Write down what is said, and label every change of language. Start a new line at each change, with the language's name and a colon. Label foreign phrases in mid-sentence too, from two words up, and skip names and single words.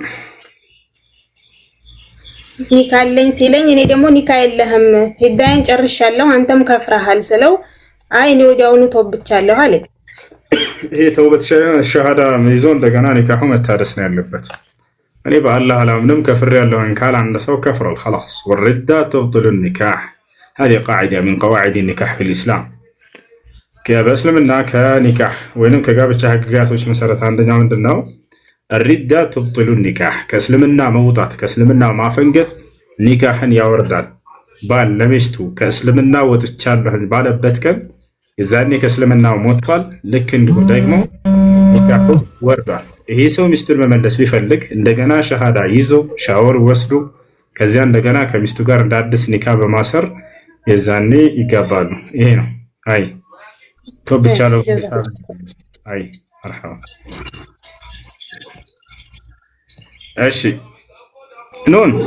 Amharic: ኒካ አለኝ ሲለኝ እኔ ደግሞ ኒካ የለህም ሄዳይን ጨርሻለሁ አንተም ከፍረሃል ስለው አይ እኔ ወዲያውኑ ተወብቻለሁ አለኝ። ይሄ ተውበት ሸሃዳ ይዞ እንደገና ኒካሁ መታደስ ነው ያለበት። እኔ በአላህ አላምንም ከፍሬያለሁ ካለ አንድ ሰው ከፍሯል
Arabic: خلاص والردة تبطل النكاح هذه قاعدة من قواعد النكاح في الإسلام
Amharic: በእስልምና ከኒካህ ወይንም ከጋብቻ ህግጋቶች መሰረት አንደኛው ምንድነው?
Arabic: الردة تبطل النكاح
Amharic: ከእስልምና መውጣት ከእስልምና ማፈንገጥ ኒካህን ያወርዳል። ባል ለሚስቱ ከእስልምና ወጥቻለሁ ባለበት ቀን የዛኔ ከእስልምና ሞቷል። ልክ እንዲሁ ደግሞ ኒካሁ ወርዷል። ይሄ ሰው ሚስቱን መመለስ ቢፈልግ እንደገና ሸሃዳ ይዞ ሻወር ወስዶ ከዚያ እንደገና ከሚስቱ ጋር እንደ አዲስ ኒካ በማሰር የዛኔ ይጋባሉ። ይሄ ነው። አይ ተብቻለሁ። አይ መርሐባ። እሺ ኑን